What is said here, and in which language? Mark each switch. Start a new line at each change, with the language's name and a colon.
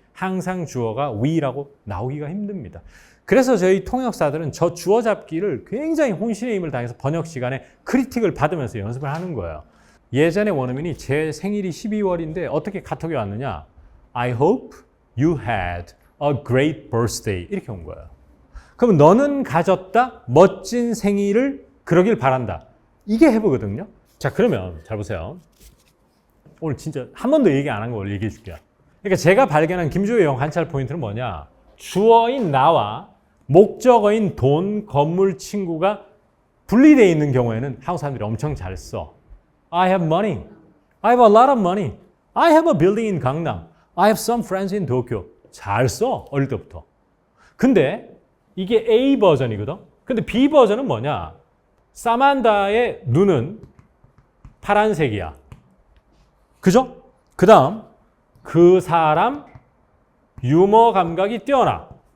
Korean: 항상 주어가 we라고 나오기가 힘듭니다. 그래서 저희 통역사들은 저 주어 잡기를 굉장히 혼신의 힘을 다해서 번역 시간에 크리틱을 받으면서 연습을 하는 거예요. 예전에 원어민이 제 생일이 12월인데 어떻게 카톡이 왔느냐?
English: I hope you had a great birthday.
Korean: 이렇게 온 거예요. 그럼 너는 가졌다 멋진 생일을 그러길 바란다. 이게 해보거든요. 자, 그러면 잘 보세요. 오늘 진짜 한 번도 얘기 안 한 걸 얘기해 줄게요. 그러니까 제가 발견한 김주호의 영어 관찰 포인트는 뭐냐? 주어인 나와 목적어인 돈, 건물, 친구가 분리되어 있는 경우에는 한국 사람들이 엄청 잘 써.
English: I have money. I have a lot of money. I have a building in 강남. I have some friends in Tokyo.
Korean: 잘 써. 어릴 때부터. 근데 이게 A 버전이거든. 근데 B 버전은 뭐냐? 사만다의 눈은 파란색이야. 그죠? 그 다음 그 사람 유머 감각이 뛰어나.